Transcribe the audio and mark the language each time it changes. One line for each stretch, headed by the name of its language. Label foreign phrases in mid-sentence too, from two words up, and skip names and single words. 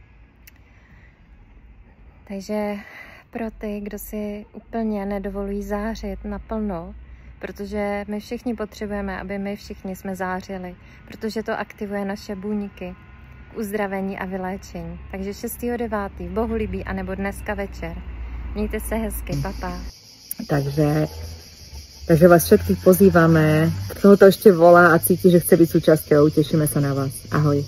Czech: Takže pro ty, kdo si úplně nedovolují zářit naplno, protože my všichni potřebujeme, aby my všichni jsme zářili, protože to aktivuje naše buňky k uzdravení a vyléčení. Takže 6.9. v Bohulibí anebo dneska večer. Mějte se hezky, papa.
Slovak: Takže vás všetkých pozývame. Kto to ešte volá a cíti, že chce byť súčasťou, tešíme sa na vás. Ahoj.